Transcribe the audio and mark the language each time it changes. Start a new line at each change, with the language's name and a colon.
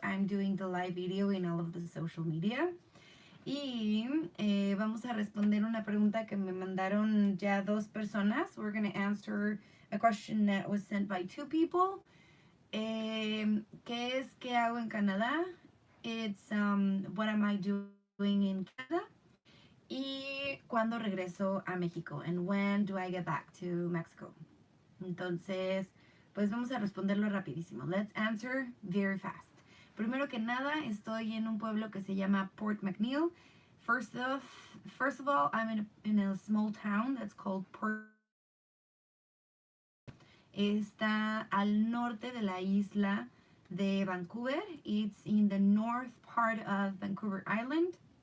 English: I'm doing the live video in all of the social media.
Spanish: Y vamos a responder una pregunta que me mandaron ya 2 personas.
English: We're going to answer a question that was sent by 2 people.
Spanish: ¿Qué hago en Canadá?
English: It's what am I doing in Canada?
Spanish: Y cuándo regreso a México.
English: And when do I get back to Mexico?
Spanish: Entonces, pues vamos a responderlo rapidísimo.
English: Let's answer very fast.
Spanish: Primero que nada, estoy en un pueblo que se llama Port McNeil.
English: First of all, I'm in a small town that's called Port.
Spanish: Está al norte de la isla de Vancouver.
English: It's in the north part of Vancouver Island.